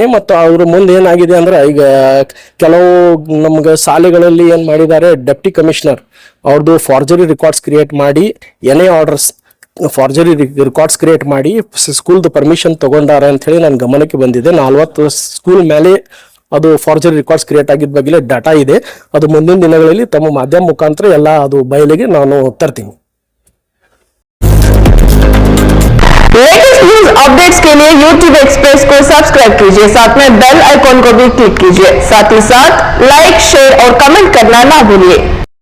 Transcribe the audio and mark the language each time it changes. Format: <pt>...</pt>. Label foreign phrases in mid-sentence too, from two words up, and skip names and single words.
<kn>ಮತ್ತು ಅವ್ರ ಮುಂದೆ ಏನಾಗಿದೆ ಅಂದ್ರೆ, ಈಗ ಕೆಲವು ನಮ್ಗೆ ಶಾಲೆಗಳಲ್ಲಿ ಏನು ಮಾಡಿದ್ದಾರೆ,</kn> <en>deputy commissioner</en> <kn>ಅವ್ರದ್ದು</kn> <en>forgery records create</en> <kn>ಮಾಡಿ</kn> <en>NA orders forgery records create</en> <kn>ಮಾಡಿ ಸ್ಕೂಲ್ದು ಪರ್ಮಿಷನ್ ತಗೊಂಡಾರ ಅಂತ ಹೇಳಿ ನನ್ನ ಗಮನಕ್ಕೆ ಬಂದಿದೆ. 40 ಸ್ಕೂಲ್ ಮೇಲೆ ಅದು</kn> <en>forgery records create</en> <kn>ಆಗಿದ್ದ ಬಗ್ಗೆ ಡಾಟಾ ಇದೆ. ಅದು ಮುಂದಿನ ದಿನಗಳಲ್ಲಿ ತಮ್ಮ ಮಾಧ್ಯಮ ಮುಖಾಂತರ ಎಲ್ಲ ಅದು ಬಯಲಿಗೆ ನಾನು ತರ್ತೀನಿ.</kn> <en>latest news updates</en> <hi>के लिए YouTube एक्सप्रेस को सब्सक्राइब कीजिए, साथ में</hi> <en>bell icon</en> <hi>को भी क्लिक कीजिए, साथ ही साथ</hi> <en>like, share</en> <hi>और कमेंट करना ना भूलिए।</hi>